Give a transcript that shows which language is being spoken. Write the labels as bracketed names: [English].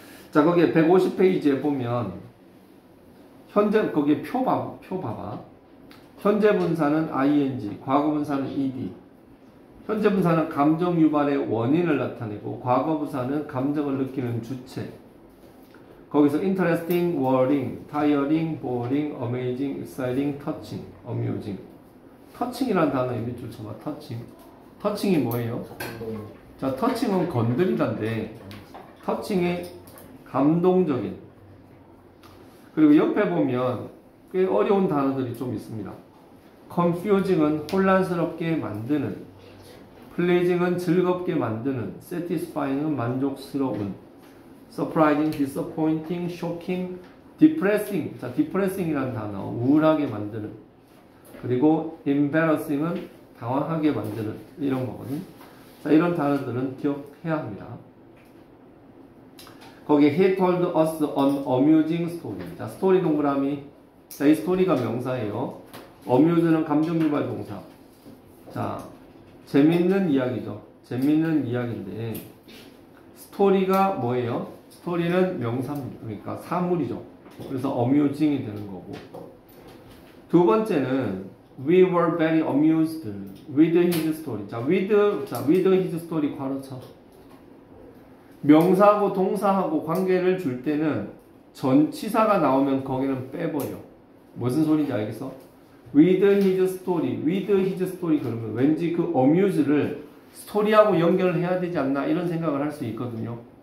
[Korean] 자, 거기에 150페이지에 보면 현재 거기에 표 봐봐. 현재 분사는 ing, 과거 분사는 ed. 현재 분사는 감정 유발의 원인을 나타내고 과거 분사는 감정을 느끼는 주체. [English] 거기서 interesting, worrying, tiring, boring, amazing, exciting, touching, amusing. [Korean] touching이라는 단어 밑줄 쳐봐. touching. touching이 뭐예요? 자, touching은 건드리다인데 touching이 감동적인. 그리고 옆에 보면 꽤 어려운 단어들이 좀 있습니다. [English] confusing은 혼란스럽게 만드는, pleasing은 즐겁게 만드는, satisfying은 만족스러운, surprising, disappointing, shocking, depressing. [Korean] 자, depressing이라는 단어 우울하게 만드는. 그리고 embarrassing은 당황하게 만드는 이런 거거든. 자, 이런 단어들은 기억해야 합니다. [English] 거기에 he told us an amusing story. [Korean] 자, 스토리 동그라미. 자, 이 스토리가 명사예요. amuse는 감정 유발 동사. 자, 재밌는 이야기죠. 재밌는 이야기인데 스토리가 뭐예요? 스토리는 명사입니다. 그러니까 사물이죠. 그래서 amusing이 되는 거고. 두 번째는 [English] we were very amused with his story. [Korean] 자, [English] with his story [Korean] 괄호쳐. 명사하고 동사하고 관계를 줄 때는 전치사가 나오면 거기는 빼버려. 무슨 소리인지 알겠어? [English] with his story [Korean] 그러면 왠지 그 amuse를 스토리하고 연결을 해야 되지 않나 이런 생각을 할 수 있거든요.